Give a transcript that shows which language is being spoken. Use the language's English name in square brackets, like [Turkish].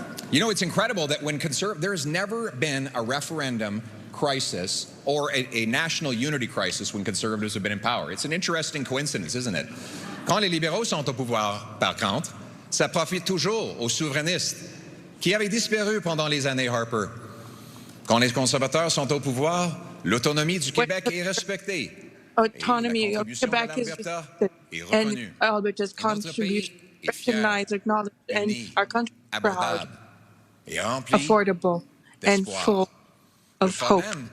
[English] You know, it's incredible that when there's never been a referendum crisis or a national unity crisis when Conservatives have been in power. It's an interesting coincidence, isn't it? [French] Quand les libéraux sont au pouvoir, par contre, ça profite toujours aux souverainistes qui avaient disparu pendant les années Harper. Quand les conservateurs sont au pouvoir, l'autonomie du Québec est respectée. [English] Autonomy of Quebec is respected, and Alberta's contribution recognized, acknowledged, and our country is proud, affordable, and full of hope.